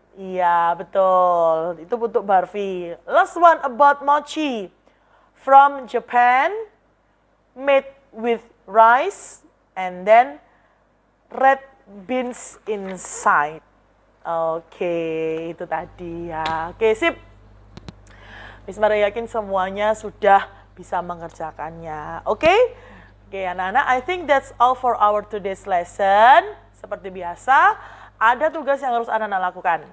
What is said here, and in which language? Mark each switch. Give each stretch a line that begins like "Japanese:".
Indonesian: Iya, betul. Itu untuk barfi.
English: Last one about mochi. From Japan, made with rice and then red beans inside.
Indonesian: Oke, itu tadi ya. Oke, sip. Miss Maria yakin semuanya sudah bisa mengerjakannya. Oke? Oke, anak-anak,
English: I think that's all for our today's lesson.
Indonesian: Seperti biasa, ada tugas yang harus anak-anak lakukan.